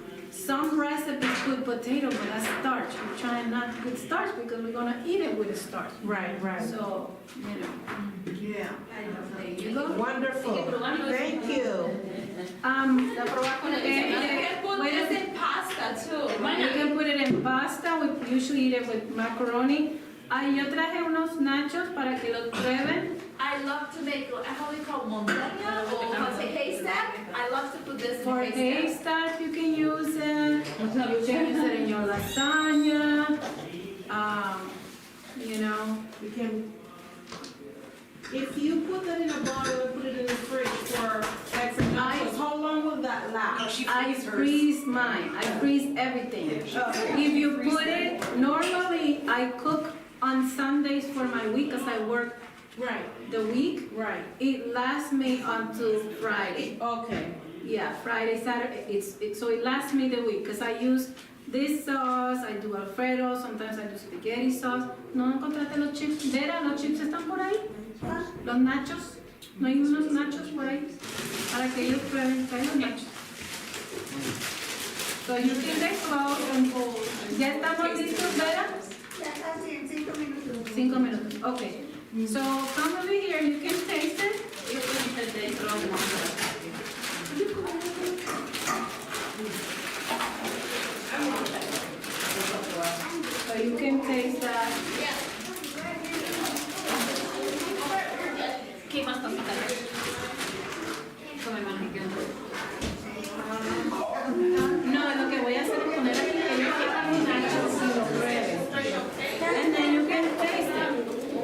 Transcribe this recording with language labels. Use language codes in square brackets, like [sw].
[en] Some recipes put potato, but that's starch. We're trying not to put starch because we're gonna eat it with the starch. Right, right. So, you know, yeah, there you go. Wonderful. Thank you. [es] La probar con el Eh, [en] You eh, can put wait a this in pasta too. You can put it in pasta, we usually eat it with macaroni. [es] Yo traje unos nachos para que los prueben. [en] I love to make, how do you call montaña or how to say haystack? I love to put this in For haystack. haystack, you can use it. You can use it in your lasagna. You know, You can, if you put that in a bottle and put it in the fridge for, like for nachos, how long will that last? I freeze mine. I freeze everything. If you put it, normally I cook on Sundays for my week because I work Right, the week. right. It lasts me until Friday. Okay. Yeah, Friday, Saturday, so it lasts me the week, because I use this sauce, I do Alfredo, sometimes I do spaghetti sauce. [es] ¿No encontraste los chips? Vera, ¿los chips están por ahí? ¿Los nachos? ¿No hay unos nachos por ahí? Para que ellos prueben, trae los nachos. [en] So you can get close and pull. [es] ¿Ya estamos listos, Vera? Ya casi en 5 minutos. 5 minutos, okay. [en] So come over here, you can taste it. So you can taste that. [es] ¿Qué más pasita? [en] Come [es] No, lo que voy a hacer es poner aquí que yo quiero mis nachos y lo prueben. [en] And then you can taste it.